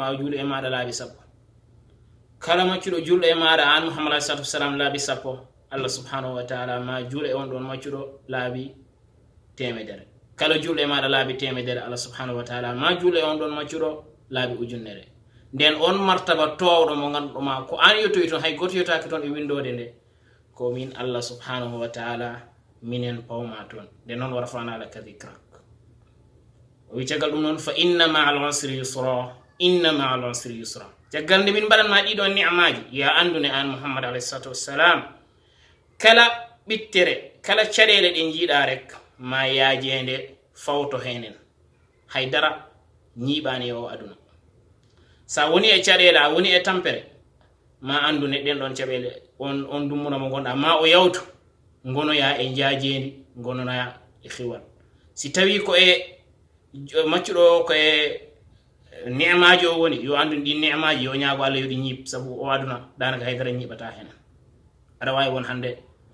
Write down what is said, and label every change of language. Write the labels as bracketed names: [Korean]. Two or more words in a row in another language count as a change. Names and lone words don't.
[Fula] juulo e maada laabi sappo kala maccudo juuldo e maada an Muhammad [Arabic] صلى الله عليه وسلم [Fula] laabi sappo [Arabic] الله سبحانه وتعالى [Fula] ma juulo on don maccudo laabi temedere kala juuldo e maada laabi temedere [Arabic] الله سبحانه وتعالى [Fula] ma juulo on don maccudo laabi ujunnere den on martaba towdo mo gandudo ma ko an yotoy ton hay goto yotaki ton e windode de ko min [Arabic] الله سبحانه وتعالى [Fula] minen pawma ton de non [Arabic] ورفعنا لك ذكرك [Fula] o jagal dum non [Arabic] فإن مع العسر يسرا إن مع العسر يسرا [Fula] jagal de min badan ma dido ni'maji ya andune an Muhammad alayhi [Arabic] الصلاة والسلام [Fula] kala bittere kala cadele de jiida rek ma yaajende fawto henen haydara nyibani o aduna sa woni e cadela woni e tampere ma andune den don cabele on dumuna mo gonda ma o yawtu ngono ya e jaajendi ngono na e khiwal si tawi ko e maccudo ko e ni'maaji o woni yo andu di ni'maaji yo nyaago Allah yo di nyib sabu o aduna danaka haydara nyibata hen ada way won hande